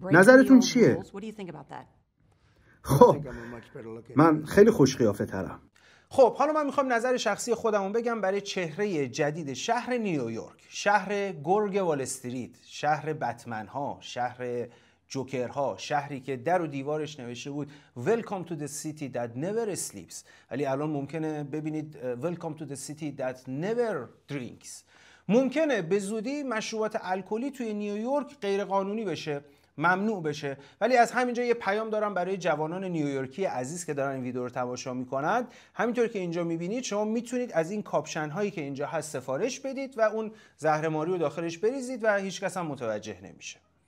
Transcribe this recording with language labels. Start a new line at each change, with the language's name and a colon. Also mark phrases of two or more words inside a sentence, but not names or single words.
Persian: نظرتون چیه؟ خب من خیلی خوش قیافه ترم. خب حالا من میخوام نظر شخصی خودمون بگم برای چهره جدید شهر نیویورک، شهر گرگ وال استریت، شهر بتمن ها، شهر جوکرها، شهری که در و دیوارش نوشته بود
English: Welcome to the city that never sleeps،
Persian: ولی الان ممکنه ببینید
English: Welcome to the city that never drinks.
Persian: ممکنه به زودی مشروبات الکلی توی نیویورک غیر قانونی بشه، ممنوع بشه، ولی از همینجا یه پیام دارم برای جوانان نیویورکی عزیز که دارن این ویدیو رو تماشا میکنند. همینطور که اینجا میبینید شما میتونید از این کاپشن هایی که اینجا هست سفارش بدید و اون زهرماری رو داخلش بریزید و هیچ کس هم متوجه نمیشه.